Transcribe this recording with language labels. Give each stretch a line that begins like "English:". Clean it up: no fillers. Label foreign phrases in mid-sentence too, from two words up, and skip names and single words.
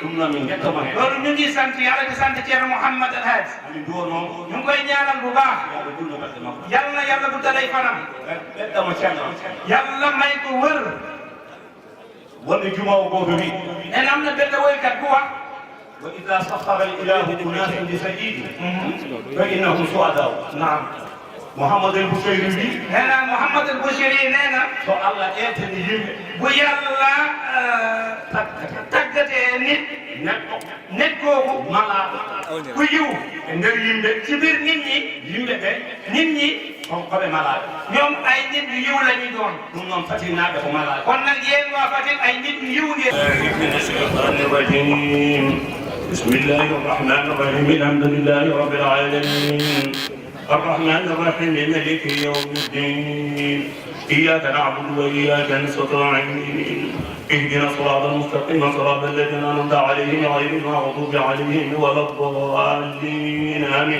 Wolof: loolu ñu ngi sant yàlla di sant Ceerno Mouhamed El Hadj. ñu ngi koy ñaanal bu baax. yàlla na yàlla bu dalay fanam. yàlla may ko wër. nee na am na benn woykat bu wax.
Arabic: وإذا سخر الإله أناس لسيده فإنهم سعداء. نعم. محمد البشيري هنا محمد البشيري نينا
Fula: so Allah ƴettani yimɓe
Wolof: bu yàlla taggatee nit kooku malaaka ku yiw
Fula: e nder yimɓe
Wolof: ci biir nit ñi
Fula: yimɓe ɓe
Wolof: nit ñi
Fula: koɓe malaaka
Wolof: ñoom ay nit yu yiw la ñu doon
Fula: ɗum noon fatinaaɓe ko malaaka
Wolof: kon nag yéen waa Fatick ay nit yu yiw ngeen
Arabic: من الشيطان الرجيم بسم الله الرحمن الرحيم الحمد لله رب العالمين الرحمن الرحيم مالك يوم الدين إياك نعبد وإياك نستعين اهدنا الصراط المستقيم صراط الذين أنعمت عليهم غير المغضوب عليهم ولا الضالين آمين.